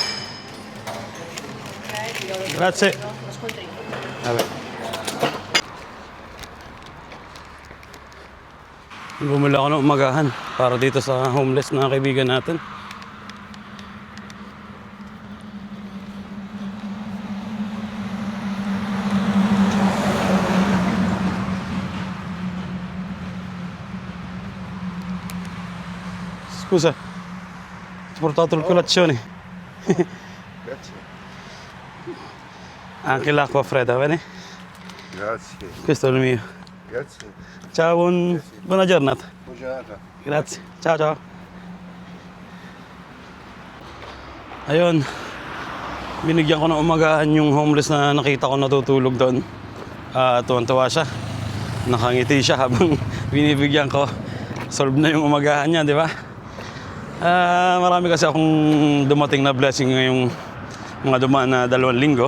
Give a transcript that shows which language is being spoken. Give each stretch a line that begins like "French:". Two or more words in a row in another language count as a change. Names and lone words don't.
Italian: Grazie. Vabbè.
Filipino: Bumili ako ng umagahan para dito sa homeless na kaibigan natin.
Italian: Scusa, ho portato il colazione. Grazie. Anche l'acqua fredda, bene? Grazie. Questo è il mio. Grazie. Ciao, buona giornata. Buona giornata. Grazie. Ciao, ciao.
Filipino: Ayun. Binigyan ko ng umagahan yung homeless na nakita ko natutulog doon. Tuwan-tuwa siya. Nakangiti siya habang binibigyan ko. Solve na yung umagahan niya, di ba? Marami kasi akong dumating na blessing ngayong mga dumaan na 2 linggo.